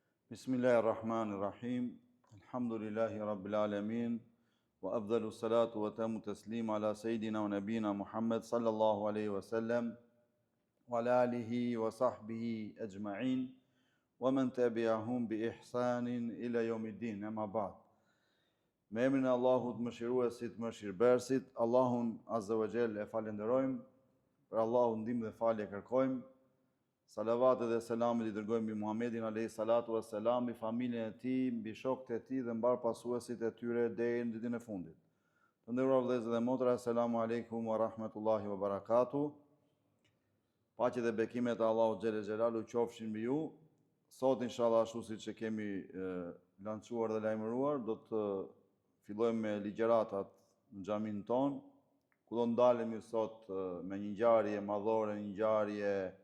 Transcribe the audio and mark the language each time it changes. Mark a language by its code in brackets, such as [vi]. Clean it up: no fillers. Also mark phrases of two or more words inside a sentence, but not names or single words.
[ar] بسم الله الرحمن الرحيم. الحمد لله رب العالمين. وأفضل الصلاة وأتم التسليم على سيدنا ونبينا محمد صلى الله عليه وسلم وعلى آله وصحبه أجمعين ومن تبعهم بإحسان إلى يوم الدين. أما بعد. [sq] Me emrin e Allahut mëshiruesit, mëshirbërësit, Allahun [ar] عز وجل [sq] e falenderojmë, për Allahun ndihmë dhe falje kërkojmë. Salavatet dhe selamit i dërgojmë mbi Muhammedin [ar] عليه الصلاة والسلام, [sq] mbi familjen e tij, mbi shokët e tij dhe mbar pasuesit e tyre deri në ditën e fundit. Të nderuar vëllezër dhe motra, [ar] السلام عليكم ورحمة الله وبركاته. [sq] Paqja dhe bekimet e Allahut [ar] جل جلاله [sq] qofshin mbi ju. Sot inshallah ashtu siç e kemi lançuar dhe lajmëruar, do të fillojmë me ligjëratat në xhamin ton, ku do ndalemi sot me një ngjarje madhore, një ngjarje